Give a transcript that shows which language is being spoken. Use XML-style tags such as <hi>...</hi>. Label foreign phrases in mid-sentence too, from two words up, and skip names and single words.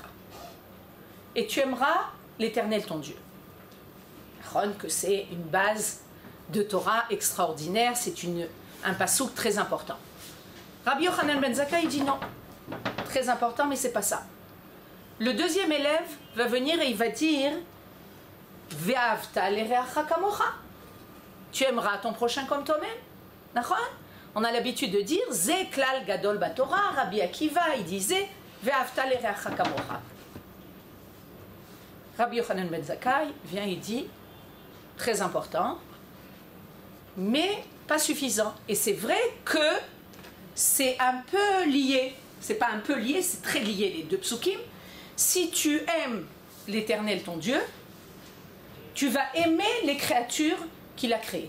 <fr>Et tu aimeras l'Éternel ton Dieu. Que c'est une base de Torah extraordinaire, c'est un pasouk très important. Rabbi Yochanan ben Zakkai dit non, très important, mais c'est pas ça. Le deuxième élève va venir et il va dire</fr> <he>ואהבת לרעך כמוך.</he> <fr>Tu aimeras ton prochain comme toi-même. On a l'habitude de dire</fr> <he>זה כלל גדול בתורה.</he> <fr>Rabbi Akiva, il disait</fr> <he>ואהבת לרעך כמוך.</he> <fr>Rabbi Yochanan ben Zakkai vient et dit très important, mais pas suffisant. Et c'est vrai que c'est un peu lié. C'est pas un peu lié, c'est très lié les deux psukim. Si tu aimes l'Éternel ton Dieu, tu vas aimer les créatures qu'il a créées.</fr>